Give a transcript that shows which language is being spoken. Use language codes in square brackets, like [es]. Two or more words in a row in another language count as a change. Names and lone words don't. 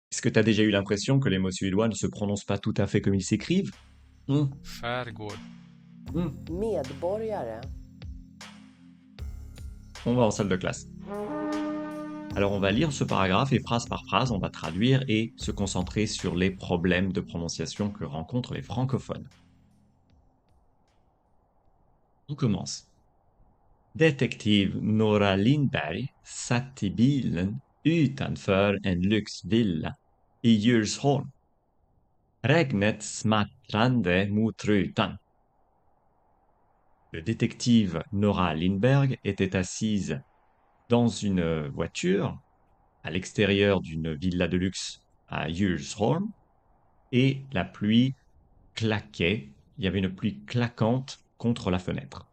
[fr] que tu as déjà eu l'impression que les mots suédois ne se prononcent pas tout à fait comme ils s'écrivent? Hmm, Skärgård. hmm. Medborgare. On va en salle de classe. Alors on va lire ce paragraphe et phrase par phrase, on va traduire et se concentrer sur les problèmes de prononciation que rencontrent les francophones. On commence. [sv] Detektiv Nora Lindberg satt i bilen utanför en lyxvilla i Djursholm. Regnet smattrande mot rutan. [fr] Le détective Nora Lindberg était assise dans une voiture à l'extérieur d'une villa de luxe à Djursholm et la pluie claquait, il y avait une pluie claquante contre la fenêtre.